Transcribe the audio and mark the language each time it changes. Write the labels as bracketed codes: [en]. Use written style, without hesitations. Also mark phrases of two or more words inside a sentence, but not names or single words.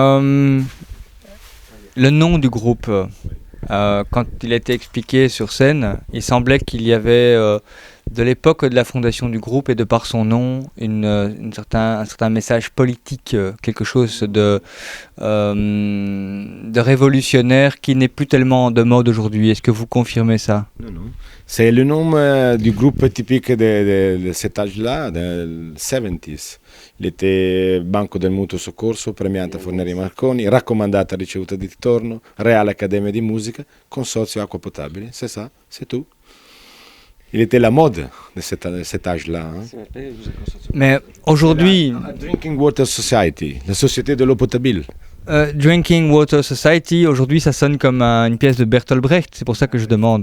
[fr] Le nom du groupe, quand il a été expliqué sur scène, il semblait qu'il y avait de l'époque de la fondation du groupe et de par son nom un certain message politique, quelque chose de révolutionnaire qui n'est plus tellement de mode aujourd'hui. Est-ce que vous confirmez ça? Non. C'est le nom du groupe typique de cet âge-là, des 70s. Il était Banco del Mutuo Soccorso, premiata Forneri Marconi, raccomandata ricevuta di ritorno, Reale Accademia di Musica, Consorzio Acqua Potabile. C'est ça, c'est tout. Il était la mode de cet âge-là. Hein. Mais aujourd'hui... [en] Drinking Water Society, [fr] la société de l'eau potable. [en] Drinking Water Society, [fr] aujourd'hui ça sonne comme une pièce de Bertolt Brecht, c'est pour ça que je demande.